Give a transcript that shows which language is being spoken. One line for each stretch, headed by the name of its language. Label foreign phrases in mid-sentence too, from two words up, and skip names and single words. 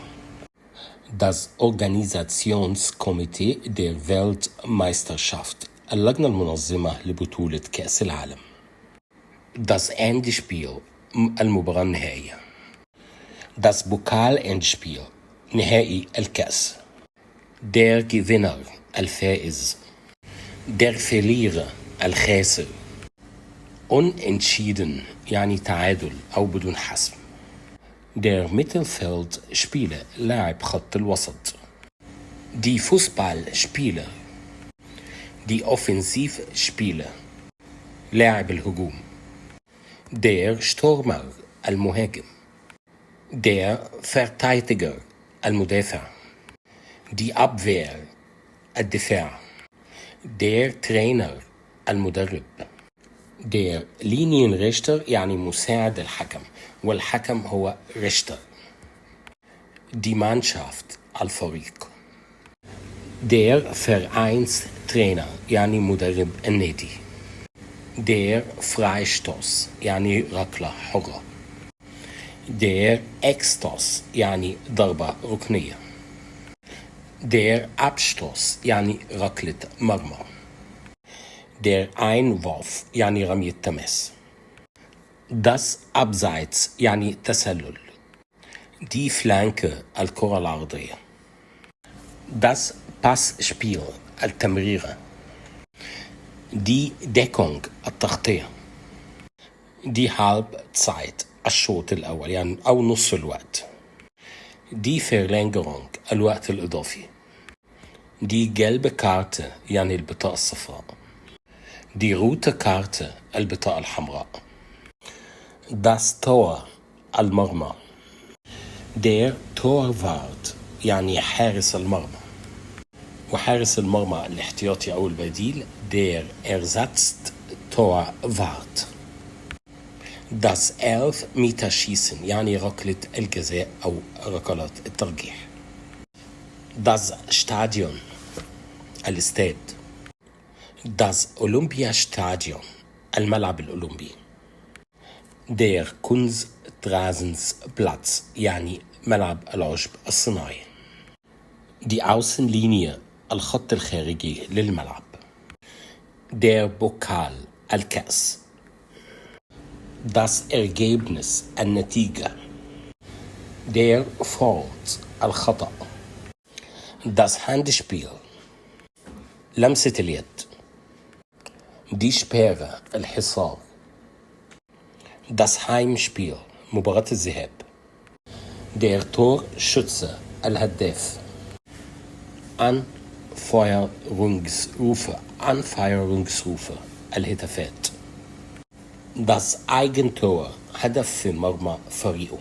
German: Das Organisationskomitee der Weltmeisterschaft
Arabic: اللجنة المنظمة لبطولة كأس العالم.
German: Das Endspiel
Arabic: المباراة النهائية.
German: Das Pokal-Endspiel
Arabic: نهائي الكأس.
German: Der Gewinner الفائز. Der Verlierer
Arabic: الخاسر. Unentschieden يعني تعادل أو بدون حسم.
German: Der Mittelfeldspieler
Arabic: لاعب خط الوسط.
German: Die Fußballspieler. Die Offensivspieler
Arabic: لاعب الهجوم.
German: Der Stürmer المهاجم. Der Verteidiger المدافع. Die Abwehr الدفاع. Der Trainer المدرب. Der Linienrichter
Arabic: يعني مساعد الحكم، والحكم هو Richter.
German: Die Mannschaft
Arabic: الفريق.
German: Der Vereinstrainer
Arabic: يعني مدرب النادي.
German: Der Freistoß
Arabic: يعني ركلة حرة.
German: Der Eckstoß
Arabic: يعني ضربة ركنية.
German: Der Abstoß
Arabic: يعني ركلة مرمى.
German: Der Einwurf
Arabic: يعني رمي التماس.
German: Das Abseits
Arabic: يعني تسلل.
German: Die Flanke
Arabic: الكرة العرضية.
German: Das Passspiel التمريرة. Die Deckung التغطية. Die Halbzeit
Arabic: الشوط الأول يعني أو نصف الوقت.
German: Die Verlängerung
Arabic: الوقت الإضافي.
German: Die gelbe Karte
Arabic: يعني البطاقة الصفراء.
German: Die rote Karte
Arabic: البطاقة الحمراء.
German: Das Tor
Arabic: المرمى.
German: Der Torwart
Arabic: يعني حارس المرمى، وحارس المرمى الاحتياطي أو البديل
German: der Ersatztorwart. Das Elfmeterschießen
Arabic: يعني ركلة الجزاء أو ركلات الترجيح.
German: Das Stadion الاستاد. Das Olympiastadion
Arabic: الملعب الأولمبي.
German: Der Kunstrasensplatz
Arabic: يعني ملعب العشب الصناعي.
German: Die Außenlinie
Arabic: الخط الخارجي للملعب.
German: Der Pokal الكأس. Das Ergebnis النتيجة. Der Fault الخطأ. Das Handspiel
Arabic: لمسة اليد.
German: Die Sperre الحصار. Das Heimspiel
Arabic: مباراة الذهاب.
German: Der Torschütze الهداف.
Arabic: Anfeuerungsrufe الهتافات.
German: Das Eigentor
Arabic: هدف في مرمى فريقه.